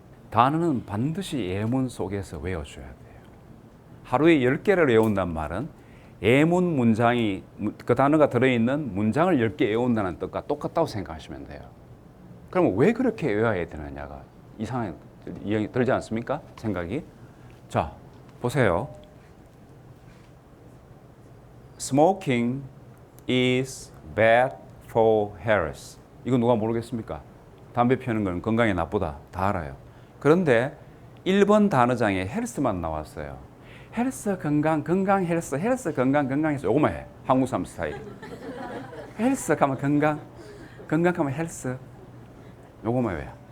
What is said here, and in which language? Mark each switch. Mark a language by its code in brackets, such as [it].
[ko] 단어는 반드시 예문 속에서 외워줘야 돼요. 하루에 10개를 외운단 말은 예문 문장이 그 단어가 들어있는 문장을 10개 외운다는 뜻과 똑같다고 생각하시면 돼요. 그러면 왜 그렇게 외워야 되느냐가 이상하게 들지 않습니까? 생각이. 자, 보세요. [en] Smoking is bad for health. [ko] 이거 누가 모르겠습니까? 담배 피우는 건 건강에 나쁘다. 다 알아요. 그런데 1번 단어장에 헬스만 나왔어요. 헬스 건강 헬스 건강 헬스 요거만 해. 한국 사람 스타일. 헬스 가면 건강 가면 헬스 요거만 해.